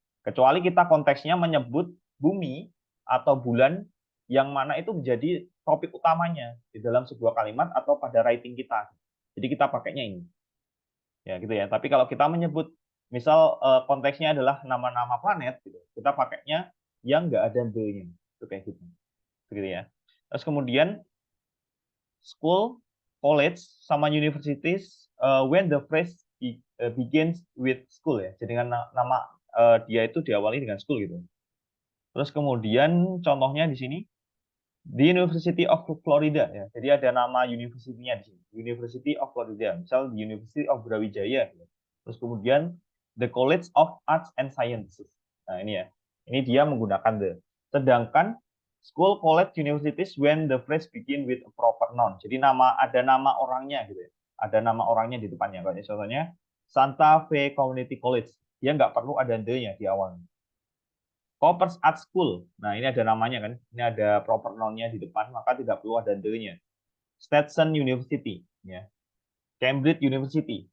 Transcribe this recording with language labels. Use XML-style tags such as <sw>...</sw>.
<id>Kecuali kita konteksnya menyebut bumi atau bulan yang mana itu menjadi topik utamanya di dalam sebuah kalimat atau pada writing kita. Jadi kita pakainya ini. Ya, gitu ya. Tapi kalau kita menyebut misal konteksnya adalah nama-nama planet gitu, kita pakainya yang nggak ada the-nya. Itu kayak gitu. Begitu ya. Terus kemudian</id> <en>school, college, sama universities when the phrase begins with school ya.</en> <id>Jadi dengan nama dia itu diawali dengan school gitu. Terus kemudian contohnya di sini di University of Florida ya. Jadi ada nama university-nya di sini. University of Florida. Misal di University of Brawijaya. Ya. Terus kemudian the College of Arts and Sciences. Nah, ini ya. Ini dia menggunakan the. Sedangkan</id> <en>school, college, universities when the phrase begin with a proper noun.</en> <id>Jadi ada nama orangnya gitu ya. Ada nama orangnya di depannya. Kayak contohnya Santa Fe Community College. Dia nggak perlu ada the-nya di awalnya. Coopers Art School. Nah, ini ada namanya kan. Ini ada proper noun-nya di depan, maka tidak perlu ada the-nya. Stetson University, ya. Cambridge University.</id>